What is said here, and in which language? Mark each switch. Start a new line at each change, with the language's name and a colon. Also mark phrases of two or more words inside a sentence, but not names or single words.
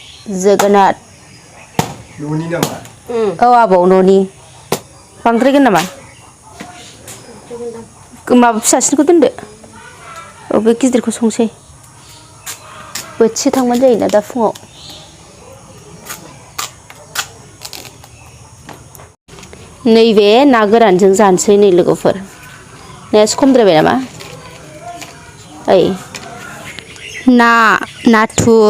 Bodo: Jwgwnat. Noni nama? Oh abang noni. Bangdraigan nama? Maaf फिसासिनखौ दोनदो. Oh बे गिदिरखौ संसै. बोथिसे थांबानो जायोना दा फुङाव. नैबे ना गोरानजों जानोसै नै लोगोफोर. नाया खमद्रायबाय नामा? ओइ ना नाथुर